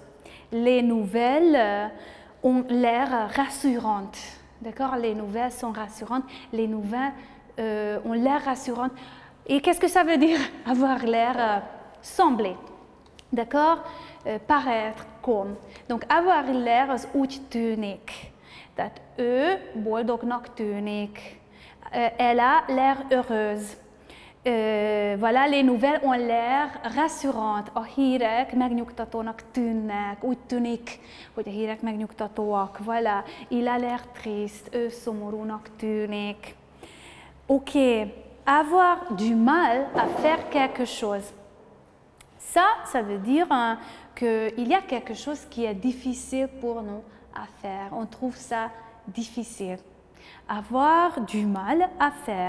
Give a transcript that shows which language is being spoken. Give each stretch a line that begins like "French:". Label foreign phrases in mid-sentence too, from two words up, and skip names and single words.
French: Les nouvelles ont l'air rassurantes. D'accord? Les nouvelles sont rassurantes. Les nouvelles ont l'air rassurantes. Et qu'est-ce que ça veut dire avoir l'air semblé? D'accord? Paraître comme. Donc, avoir l'air
Hungarian: az úgy tűnik. Tehát ő boldognak tűnik.
French: Elle a l'air heureuse. Voilà, les nouvelles ont l'air rassurantes.
Hungarian: A hírek megnyugtatónak tűnnek. Úgy tűnik, hogy a hírek megnyugtatóak.
French: Voilà. Il a l'air triste.
Hungarian: Ő szomorúnak tűnik.
French: Ok. Avoir du mal à faire quelque chose. Ça veut dire qu'il y a quelque chose qui est difficile pour nous à faire. On trouve ça difficile. Avoir du mal à faire.